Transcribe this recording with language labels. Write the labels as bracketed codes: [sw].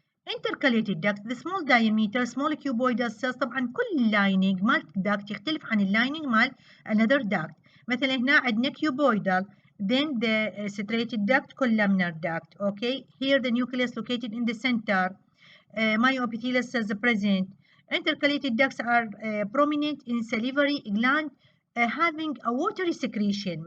[en] Intercalated duct, the small diameter, small cuboidal cells. [ar] طبعا كل lining مال duct يختلف عن اللايننج مال [en] another duct. [ar] مثلا هنا عندنا [en] cuboidal, then the striated duct, columnar duct. Okay, here the nucleus located in the center. Myoepithelial cells present. Intercalated ducts are prominent in salivary gland having a watery secretion.